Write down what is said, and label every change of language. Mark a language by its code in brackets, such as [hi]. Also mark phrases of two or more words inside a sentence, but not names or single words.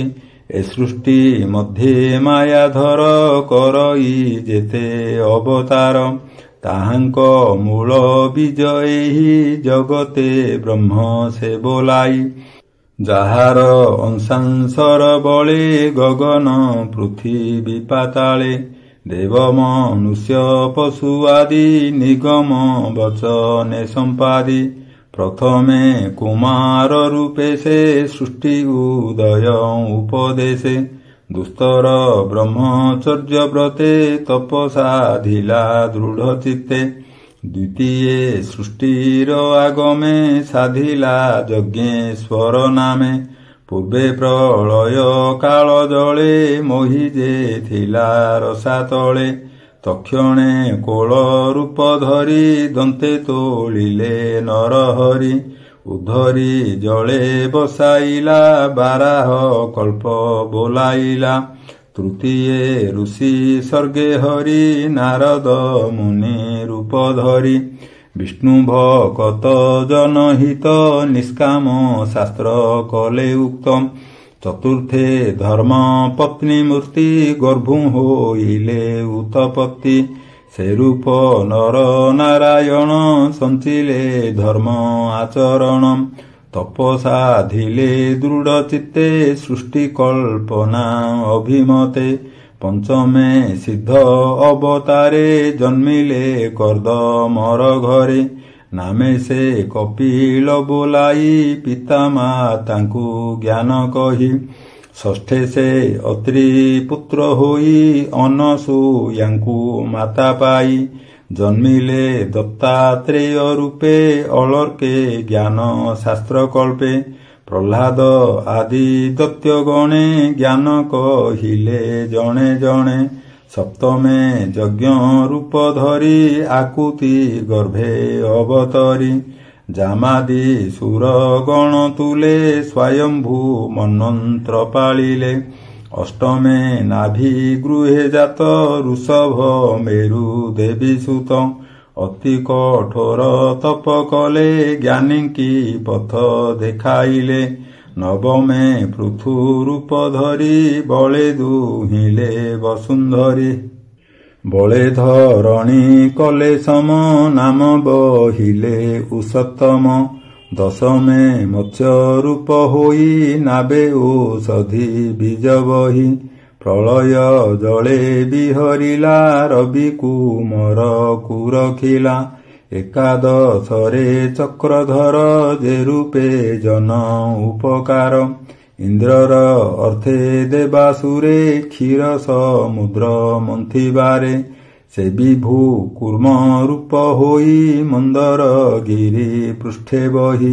[or] ଏ ସୃଷ୍ଟି ମଧ୍ୟେ ମାୟାଧର କରଇ ଯେତେ ଅବତାର। ତାହାଙ୍କ ମୂଳ ବୀଜ ଏହି ଜଗତେ ବ୍ରହ୍ମ ସେ ବୋଲାଇ। ଯାହାର ଅଂଶାଂସର ବଳେ ଗଗନ ପୃଥ୍ୱୀ ପାତାଳେ। ଦେବ ମନୁଷ୍ୟ ପଶୁ ଆଦି ନିଗମ ବଚନେ ସମ୍ପାଦି। ପ୍ରଥମେ କୁମାର ରୂପେ ସେ ସୃଷ୍ଟି ଉଦୟ ଉପଦେଶେ। ଦୁସ୍ତର ବ୍ରହ୍ମଚର୍ଯ୍ୟ ବ୍ରତେ ତପସାଧିଲା ଦୃଢ଼ ଚିତ୍ତେ। ଦ୍ୱିତୀୟେ ସୃଷ୍ଟିର ଆଗମେ ସାଧିଲା ଯଜ୍ଞେଶ୍ୱର ନାମେ। ପୂର୍ବେ ପ୍ରଳୟ କାଳ ଜଳେ ମୋହି ଯେ ଥିଲା ରସା ତଳେ। ତକ୍ଷଣେ କୋଳ ରୂପ ଧରି ଦନ୍ତେ ତୋଳିଲେ ନରହରି। ଉଧରି ଜଳେ ବସାଇଲା ବାରାହ କଳ୍ପ ବୋଲାଇଲା। ତୃତୀୟେ ଋଷି ସର୍ଗେ ହରି ନାରଦ ମୁନି ରୂପ ଧରି। ବିଷ୍ଣୁ ଭକ୍ତ ଜନହିତ ନିଷ୍କାମ ଶାସ୍ତ୍ର କଲେ ଉକ୍ତମ। ଚତୁର୍ଥେ ଧର୍ମ ପତ୍ନୀ ମୂର୍ତ୍ତି ଗର୍ଭୁ ହୋଇଲେ ଉତ୍ପତ୍ତି। ସେ ରୂପ ନର ନାରାୟଣ ସଞ୍ଚିଲେ ଧର୍ମ ଆଚରଣ। ତପସାଧିଲେ ଦୃଢ଼ ଚିତ୍ତେ ସୃଷ୍ଟି କଳ୍ପନା ଅଭିମତେ। ପଞ୍ଚମେ ସିଦ୍ଧ ଅବତାରେ ଜନ୍ମିଲେ କର୍ଦ୍ଦମର ଘରେ। ନାମେ ସେ କପିଳ ବୋଲାଇ ପିତା ମାତାଙ୍କୁ ଜ୍ଞାନ କହି। ଷଷ୍ଠେ ସେ ଅତ୍ରି ପୁତ୍ର ହୋଇ ଅନସୂୟାଙ୍କୁ ମାତା ପାଇ। ଜନ୍ମିଲେ ଦତ୍ତାତ୍ରେୟ ରୂପେ ଅଳର୍କେ ଜ୍ଞାନ ଶାସ୍ତ୍ର କଳ୍ପେ। ପ୍ରହ୍ଲାଦ ଆଦି ଦୈତ୍ୟ ଗଣେ ଜ୍ଞାନ କହିଲେ ଜଣେ ଜଣେ। ସପ୍ତମେ ଯଜ୍ଞ ରୂପ ଧରି ଆକୁତି ଗର୍ଭେ ଅବତରି। ଯାମାଦି ସୁର ଗଣ ତୁଲେ ସ୍ୱୟମ୍ଭୂ ମନ୍ୱନ୍ତ୍ର ପାଳିଲେ। ଅଷ୍ଟମେ ନାଭି ଗୃହେ ଜାତ ଋଷଭ ମେରୁ ଦେବୀ ସୁତ। ଅତି କଠୋର ତପ କଲେ ଜ୍ଞାନୀ କି ପଥ ଦେଖାଇଲେ। ନବମେ ପୃଥୁ ରୂପ ଧରି ବଳେ ଦୁହିଲେ ବସୁନ୍ଧରୀ। ବଳେ ଧରଣୀ କଲେ ସମ ନାମ ବହିଲେ ଉଷତ୍ତମ। ଦଶମେ ମତ୍ସ୍ୟ ରୂପ ହୋଇ ନାବେ ଔଷଧି ବୀଜ ବହି। ପ୍ରଳୟ ଜଳେ ବିହରିଲା ରବି କୁମର କୁରଖିଲା। ଏକାଦଶରେ ଚକ୍ରଧର ଯେ ରୂପେ ଜନ ଉପକାର। ଇନ୍ଦ୍ରର ଅର୍ଥେ ଦେବାସୁରେ କ୍ଷୀର ସମୁଦ୍ର ମନ୍ଥିବାରେ। ସେ ବିଭୁ କୁର୍ମ ରୂପ ହୋଇ ମନ୍ଦର ଗିରି ପୃଷ୍ଠେ ବହି।